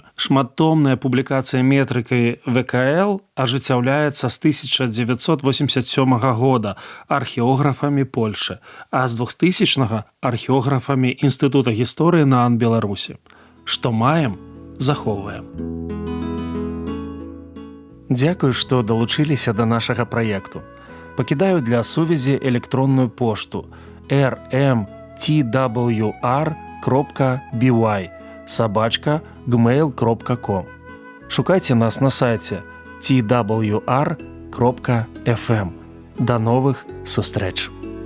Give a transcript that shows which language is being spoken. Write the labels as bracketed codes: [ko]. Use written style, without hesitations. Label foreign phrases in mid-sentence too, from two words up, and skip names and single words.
[be] Шматтомная публікацыя метрыкай ВКЛ ажыццяўляецца з 1987 года археографамі Польшы, а з 2000-го археографамі Інстытута гісторыі НААН Беларусі. Што маем, захоўваем. Дзякую, што далучыліся да нашага праекту. Пакідаю для сувязі электронную пошту rmtwr.by@gmail.com. Шукайце нас на сайце twr.fm. До новых сустрэч!